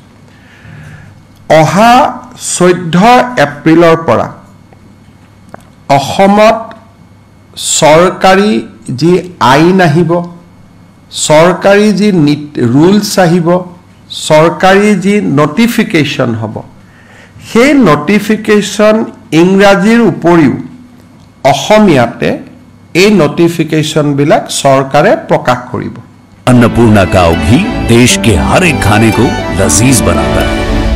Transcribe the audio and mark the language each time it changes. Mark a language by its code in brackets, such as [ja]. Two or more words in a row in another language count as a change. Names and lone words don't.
[as] অহা 14 এপ্ৰিলৰ পৰা অসমত চৰকাৰী যি আইন আহিব, চৰকাৰী যি ৰুলছ আহিব, চৰকাৰী যি নটিফিকেশ্যন হ'ব, সেই নটিফিকেশ্যন ইংৰাজীৰ উপৰিও অসমীয়াতে এই নটিফিকেশ্যনবিলাক চৰকাৰে প্ৰকাশ কৰিব। [hi] अन्नपूर्णा काव घी देश के हर एक खाने को लजीज बनाता है।